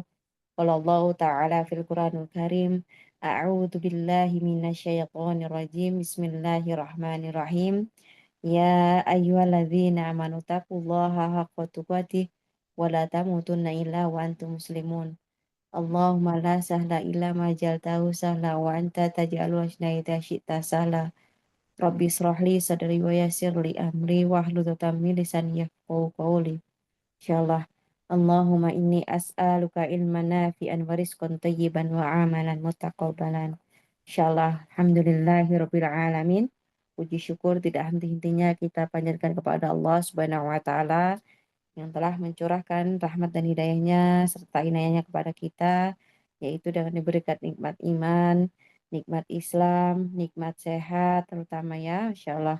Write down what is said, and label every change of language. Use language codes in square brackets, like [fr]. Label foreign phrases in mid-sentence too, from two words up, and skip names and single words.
[ar] قال الله تعالى في القرآن الكريم. أعوذ بالله من الشيطان الرجيم. بسم الله الرحمن الرحيم. يا أيها الذين آمنوا اتقوا الله حق تقاته ولا تموتن إلا وأنتم مسلمون. اللهم لا سهل إلا ما جعلته سهلا وأنت تجعل الحزن إذا شئت سهلا. رب اشرح لي صدري ويسر لي أمري واحلل عقدة من لساني يفقهوا قولي. Insyaallah. اللهم إني أسألك علما نافعا ورزقا طيبا وعملا متقبلا. Insyaallah. الحمد لله رب العالمين. [id] Puji syukur tidak henti-hentinya kita panjatkan kepada Allah [ar] سبحانه وتعالى [id] yang telah mencurahkan rahmat dan hidayahnya serta inayahnya kepada kita, yaitu dengan diberikan nikmat iman, nikmat Islam, nikmat sehat terutama ya, [ar] إن شاء الله.